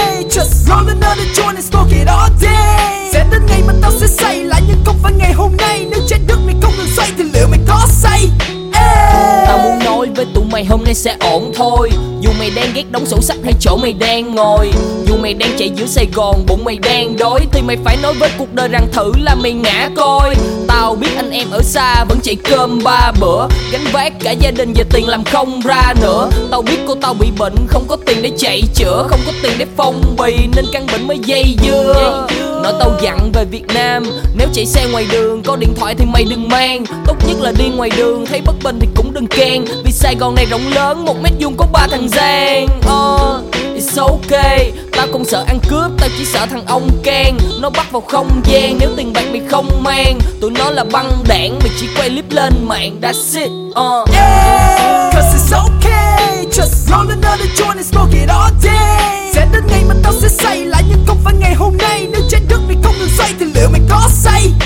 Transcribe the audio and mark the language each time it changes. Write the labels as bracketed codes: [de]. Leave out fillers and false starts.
[en] Just roll another joint and smoke it all day. [vi] Sẽ đến ngày mà tao sẽ say lại nhưng không phải ngày hôm nay. Nếu trái đất này không ngừng xoay thì liệu mày có say. Tao muốn nói với tụi mày hôm nay sẽ ổn thôi. Dù mày đang ghét đóng sổ sách hay chỗ mày đang ngồi. Dù mày đang chạy giữa Sài Gòn bụng mày đang đói. Thì mày phải nói với cuộc đời rằng thử là mày ngã coi. Tao biết anh em ở xa vẫn chạy cơm ba bữa. Gánh vác cả gia đình và tiền làm không ra nữa. Tao biết cô tao bị bệnh không có tiền để chạy chữa. Không có tiền để phong bì nên căn bệnh mới dây dưa. Nói tao dặn về Việt Nam. Nếu chạy xe ngoài đường có điện thoại thì mày đừng mang. Tốt nhất là đi ngoài đường thấy bất bình thì cũng đừng khen. Vì Sài Gòn này rộng lớn 1 mét vuông có 3 thằng giang. [en] It's ok. [vi] Tao không sợ ăn cướp, tao chỉ sợ thằng ông Ken. Nó bắt vào không gian nếu tiền bạc mày không mang. Tụi nó là băng đảng, mày chỉ quay clip lên mạng. [en] That's it. Yeah, cause it's ok. Just roll another joint and smoke it all day. [vi] Sẽ đến ngày mà tao sẽ say lại nhưng không phải ngày hôm nay. Nếu trái đất mày không ngừng xoay thì liệu mày có say.